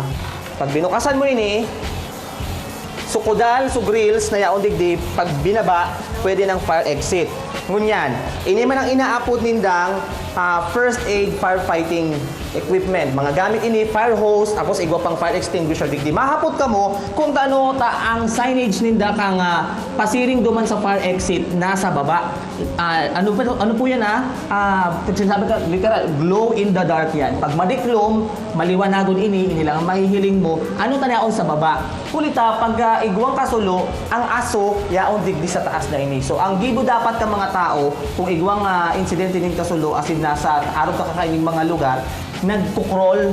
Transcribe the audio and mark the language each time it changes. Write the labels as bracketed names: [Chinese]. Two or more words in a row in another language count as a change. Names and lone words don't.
[Bikol] Pag binukasan mo ini, sukudal, grills na yaon digdi, pag binaba, pwede ng [English] fire exit. [Bikol] Ngunyan, ini man ang inaapod nindang [English] first aid firefighting equipment. [Bikol] Mga gamit ini, [English] fire hose, [Bikol] tapos igwa pang [English] fire extinguisher [Bikol] digdi. Mahapot ka mo kung ano ang signage ninda kang pasiring duman sa [English] fire exit [Bikol] nasa baba. Ano po yan sinasabi ka, literal, [English] glow in the dark yan. [Bikol] Pag madiklom, maliwanagon ini lang ang mahihiling mo, ano tanaon sa baba. Kulita, pag igwang kasulo, ang aso, yaon digdi sa taas na ini. So, ang gibo dapat ka mga tao, kung igwang insidente ning kasulo, asin nasa araw ka kakaining mga lugar, nagkukrol.